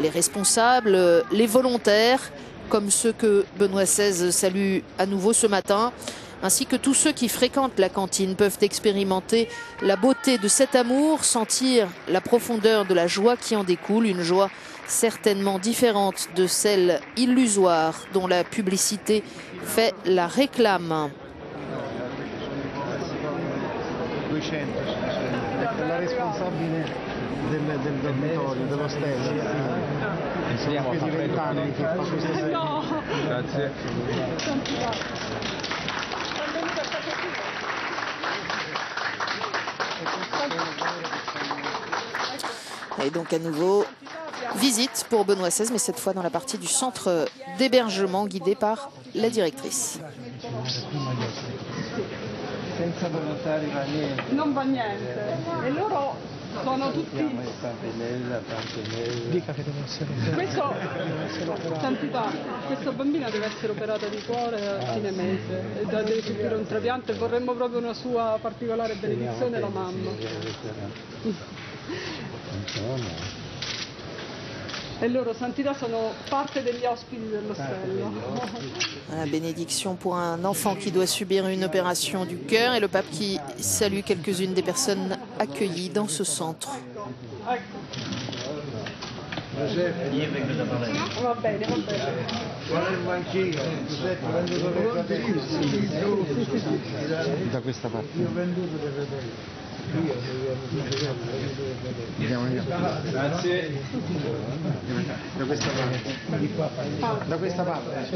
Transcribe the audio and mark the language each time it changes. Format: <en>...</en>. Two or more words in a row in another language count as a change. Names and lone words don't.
<fr>Les responsables, les volontaires comme ceux que Benoît XVI salue à nouveau ce matin, ainsi que tous ceux qui fréquentent la cantine peuvent expérimenter la beauté de cet amour, sentir la profondeur de la joie qui en découle, une joie certainement différente de celle illusoire dont la publicité fait la réclame.</fr> <it>La responsabile del dormitorio, dello stand. Sono più di 20 anni che fa questo servizio. Grazie.</it> <fr>Et donc à nouveau, visite pour Benoît XVI, mais cette fois dans la partie du centre d'hébergement guidé par la directrice.</fr> <it>Senza volontari va niente. Non va niente. E loro sono tutti... Tante mesi. Dica che deve essere Questo, santità, questa bambina deve essere operata di cuore a fine mese e deve subire un trapianto e vorremmo proprio una sua particolare benedizione, la mamma. E loro, santità, sono parte degli ospiti dell'ostello.</it> <fr>La bénédiction pour un enfant qui doit subir une opération du cœur et le pape qui salue quelques-unes des personnes accueillies dans ce centre.</fr> <it>Va bene, va bene. Guarda il banchino, Giuseppe, ho venduto le fratelli. da questa parte. Io ho venduto le fratelli. Grazie. Da questa parte. Da questa parte.</it>